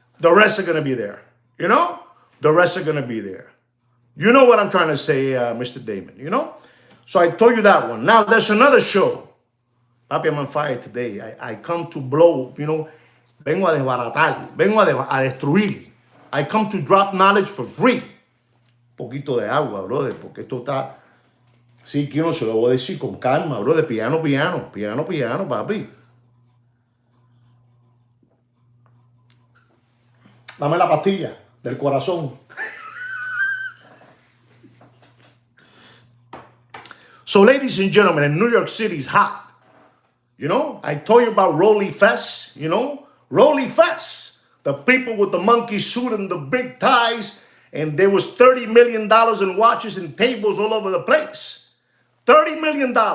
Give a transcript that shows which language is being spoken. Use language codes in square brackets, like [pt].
[en] The rest are going to be there. The rest are going to be there. You know what I'm trying to say, Mr. Damon, So I told you that one. Now, there's another show. Papi, I'm on fire today. I come to blow, [es] vengo a desbaratar, vengo a destruir. [en] I come to drop knowledge for free. [es] Poquito de agua, brother, porque esto está... Sí, que no se lo voy a decir con calma, brother. Piano, papi. Dame la pastilla del corazón. [en] So, ladies and gentlemen, New York City is hot. I told you about Rolly Fest, Rolly Fest. The people with the monkey suit and the big ties, and there was $30 million in watches and tables all over the place. $30 million.